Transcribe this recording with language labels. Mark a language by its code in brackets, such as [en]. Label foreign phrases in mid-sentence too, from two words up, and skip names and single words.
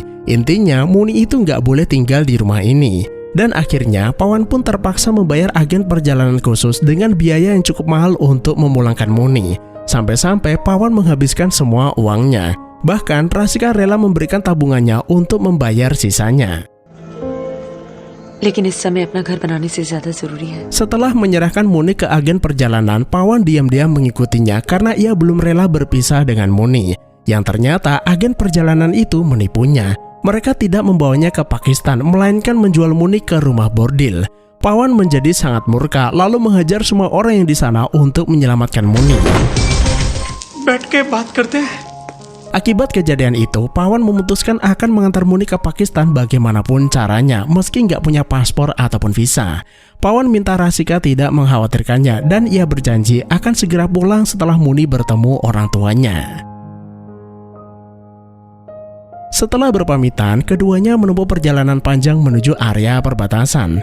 [id] Intinya Muni itu nggak boleh tinggal di rumah ini. Dan akhirnya Pawan pun terpaksa membayar agen perjalanan khusus dengan biaya yang cukup mahal untuk memulangkan Muni. Sampai-sampai Pawan menghabiskan semua uangnya. Bahkan Rasika rela memberikan tabungannya untuk membayar sisanya. [hi] लेकिन इस समय अपना घर बनाने से ज्यादा जरूरी है। [id] Setelah menyerahkan Muni ke agen perjalanan, Pawan diam-diam mengikutinya karena ia belum rela berpisah dengan Muni. Yang ternyata agen perjalanan itu menipunya. Mereka tidak membawanya ke Pakistan, melainkan menjual Muni ke rumah bordil. Pawan menjadi sangat murka, lalu menghajar semua orang yang di sana untuk menyelamatkan Muni. [hi] बैठ के बात करते हैं। [id] Akibat kejadian itu, Pawan memutuskan akan mengantar Muni ke Pakistan bagaimanapun caranya, meski nggak punya paspor ataupun visa. Pawan minta Rasika tidak mengkhawatirkannya, dan ia berjanji akan segera pulang setelah Muni bertemu orang tuanya. Setelah berpamitan, keduanya menempuh perjalanan panjang menuju area perbatasan.